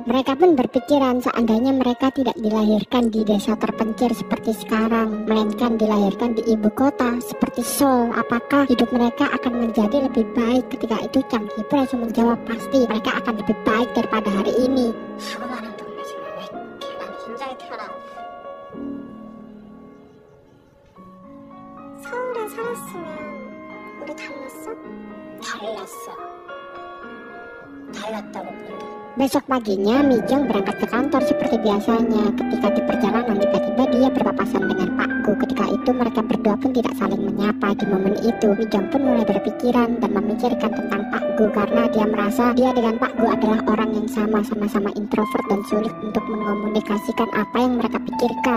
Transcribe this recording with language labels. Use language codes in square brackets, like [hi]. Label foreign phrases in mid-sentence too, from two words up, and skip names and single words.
[id] Mereka pun berpikiran seandainya mereka tidak dilahirkan di desa terpencil seperti sekarang, melainkan dilahirkan di ibu kota seperti Seoul, apakah hidup mereka akan menjadi lebih baik? Ketika itu Chang-hee pun langsung menjawab pasti mereka akan lebih baik daripada hari ini. [ko] 수많은 동네 중에 왜 남자에 태어난 서울에 살았으면 우리 달랐어? 달랐다고 본다. [id] Besok paginya, Mijong berangkat ke kantor seperti biasanya. Ketika di perjalanan, tiba-tiba dia berpapasan dengan Pak Gu. Ketika itu mereka berdua pun tidak saling menyapa. Di momen itu, Mijong pun mulai berpikiran dan memikirkan tentang Pak Gu karena dia merasa dia dengan Pak Gu adalah orang yang sama-sama introvert dan sulit untuk mengomunikasikan apa yang mereka pikirkan.